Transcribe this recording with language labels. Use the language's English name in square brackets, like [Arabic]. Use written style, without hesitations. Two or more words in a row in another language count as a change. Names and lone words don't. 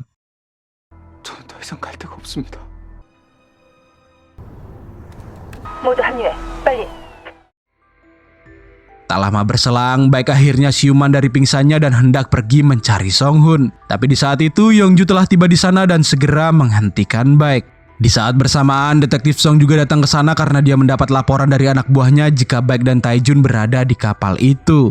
[Korean] 저는 더 이상 갈 데가 없습니다. 모두 합류해. 빨리. [Indonesian] Tak lama berselang, Baek akhirnya siuman dari pingsannya dan hendak pergi mencari Song Hun. Tapi di saat itu Yongju telah tiba di sana dan segera menghentikan Baek. Di saat bersamaan, detektif Song juga datang ke sana karena dia mendapat laporan dari anak buahnya jika Baek dan Taejun berada di kapal itu.